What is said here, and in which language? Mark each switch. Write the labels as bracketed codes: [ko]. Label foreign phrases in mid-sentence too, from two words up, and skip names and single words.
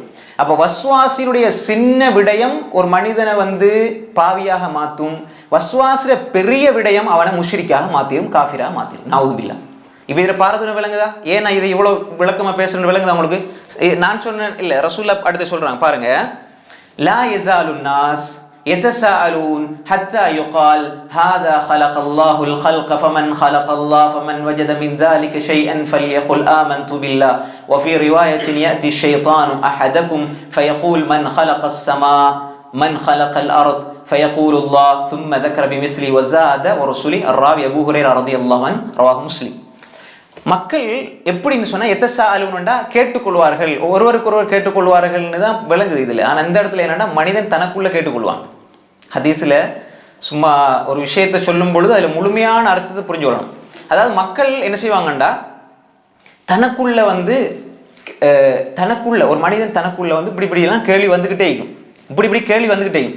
[ta] அப்போ வஸ்வாசினுடைய சின்ன விடயம் ஒரு மனிதனை பாவியாக மாற்றும், வஸ்வாசில பெரிய விடயம் அவனை முஷ்ரிக்காக மாற்றிடும், காஃபிராக மாற்றிடும். நவுதுபில்லா. இப்போ இதில் பாரதூரம் விளங்குதா? ஏன் நான் இதை இவ்வளோ விளக்கமாக பேசுறேன்னு விளங்குதா உங்களுக்கு? நான் சொன்னேன் இல்லை, ரசூல்லா அடுத்து சொல்கிறாங்க பாருங்க. [ar] لا يزالون الناس يتساءلون حتى يقال هذا خلق الله الخلق فمن خلق الله فمن وجد من ذلك شيئا فليقل آمنت بالله وفي رواية يأتي الشيطان أحدكم فيقول من خلق السماء من خلق الأرض فيقول الله ثم ذكر بمثل وزاد ورسله الراوي أبو هريرة رضي الله عنه رواه مسلم. [ta] மக்கள் எப்படின்னு சொன்னால் எத்தசாலுன்னா கேட்டுக்கொள்வார்கள், ஒருவருக்கு ஒருவர் கேட்டுக்கொள்வார்கள்னு தான் விளங்குது இதில். ஆனால் இந்த இடத்துல என்னென்னா மனிதன் தனக்குள்ளே கேட்டுக்கொள்வான். ஹதீஸில் சும்மா ஒரு விஷயத்தை சொல்லும் பொழுது அதில் முழுமையான அர்த்தத்தை புரிஞ்சு கொள்ளணும். அதாவது மக்கள் என்ன செய்வாங்கண்டா தனக்குள்ள தனக்குள்ள ஒரு மனிதன் தனக்குள்ள இப்படிலாம் கேள்வி வந்துக்கிட்டே இருக்கும், இப்படி கேள்வி வந்துக்கிட்டே இருக்கும்.